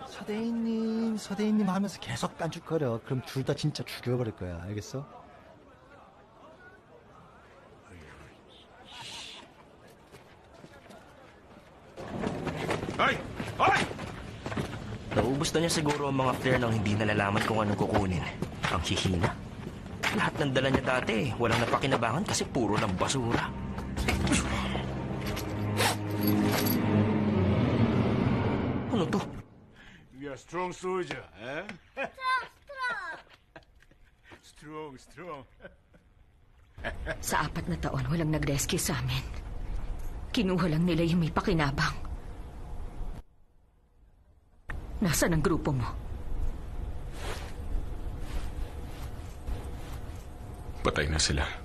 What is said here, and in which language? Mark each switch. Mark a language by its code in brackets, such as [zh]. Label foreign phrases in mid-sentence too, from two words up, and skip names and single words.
[ko] 서대인님 하면서 계속 깐죽거려. 그럼 둘 다 진짜 죽여버릴 거야. 알겠어? Ay! Ay! [tl] Naubos na niya siguro ang mga flare nang hindi nalalaman kung anong kukunin. Ang hihina. Lahat ng dala niya dati, walang napakinabangan kasi puro lang basura. Ano to? [en] You're a strong soldier, eh? Strong, strong. [tl] Sa 4 na taon, walang nag-rescue sa amin. Kinuha lang nila yung may pakinabang. Nasaan ang grupo mo? Patay na sila.